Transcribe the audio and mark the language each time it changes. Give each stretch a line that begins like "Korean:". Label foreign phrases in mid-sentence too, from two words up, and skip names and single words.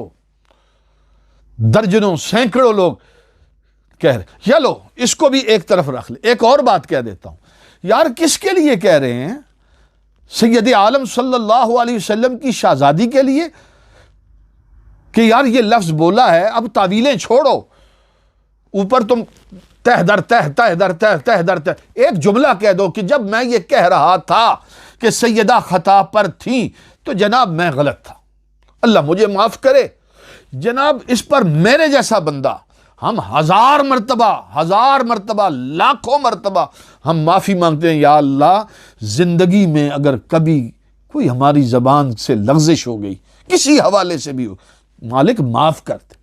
Urdu: درجنوں سینکڑوں لوگ کہہ رہے، چلو اس کو بھی ایک طرف رکھ لے۔ ایک اور بات کہہ دیتا ہوں، یار کس کے لیے کہہ رہے ہیں؟ سید عالم
Arabic: صلی اللہ علیہ وسلم
Urdu: کی شہزادی کے لیے کہ یار یہ لفظ بولا ہے، اب تعویلیں چھوڑو، اوپر تم تہ در تہ تہ در تہ تہ در تہ ایک جملہ کہہ دو کہ جب میں یہ کہہ رہا تھا کہ سیدہ خطا پر تھیں تو جناب میں غلط تھا، اللہ مجھے معاف کرے۔ جناب اس پر میرے جیسا بندہ، ہم ہزار مرتبہ لاکھوں مرتبہ ہم معافی مانگتے ہیں، یا اللہ زندگی میں اگر کبھی کوئی ہماری زبان سے لغزش ہو گئی کسی حوالے سے بھی ہو، مالک معاف کر دے۔